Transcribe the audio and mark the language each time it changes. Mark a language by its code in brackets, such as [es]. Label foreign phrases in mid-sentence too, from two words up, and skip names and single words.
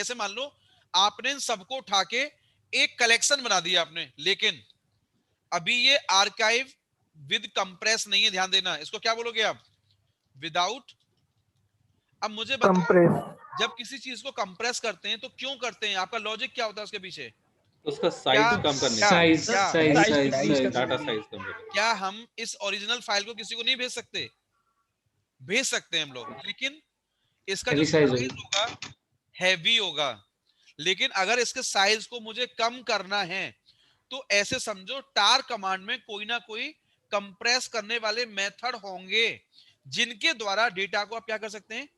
[hi] ऐसे मान लो आपने इन सबको उठा के एक कलेक्शन बना दिया आपने, लेकिन अभी ये [en] archive with compress [hi] नहीं है, ध्यान देना। इसको क्या बोलोगे आप? विदाउट। अब मुझे बताओ, कंप्रेस। जब किसी चीज को कंप्रेस करते हैं तो क्यों करते हैं? आपका लॉजिक क्या होता है उसके पीछे? उसका क्या साइज कम करने क्या के लिए, Size, क्या size, size size, decrease size. [en] data size [hi] कम करने के क्या हम इस [en] original file [hi] को किसी को नहीं भेज सकते? भेज सकते हैं हम लोग, लेकिन इसका जो [en] Heavy size [hi] साइज होगी. होगा हैवी होगा। लेकिन अगर इसके साइज को मुझे कम करना है तो ऐसे समझो [en] tar command [hi] में कोई ना कोई कंप्रेस करने वाले मेथड होंगे जिनके द्वारा डेटा को आप क्या कर सकते हैं।